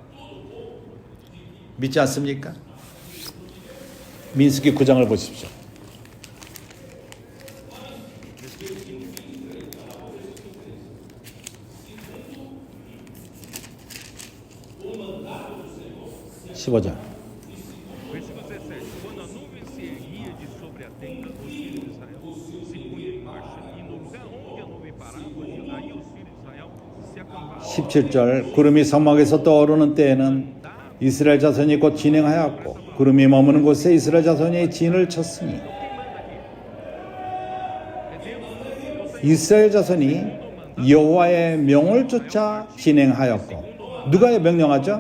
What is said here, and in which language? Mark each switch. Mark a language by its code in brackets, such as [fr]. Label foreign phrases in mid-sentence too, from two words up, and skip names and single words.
[ko] 믿지 않습니까? 민수기 9장을 보십시오. (15장) [pt] Versículo 17. Quando a nuvem se erguia de sobre a tenda, os filhos de Israel se punham em marcha, e no lugar onde a nuvem parava, aí os filhos de Israel se acampavam. [ko] 17절 구름이 성막에서 떠오르는 때에는 이스라엘 자손이 곧 진행하였고 구름이 머무는 곳에 이스라엘 자손이 진을 쳤으니 이스라엘 자손이 여호와의 명을 쫓아 진행하였고 누가 명령하죠?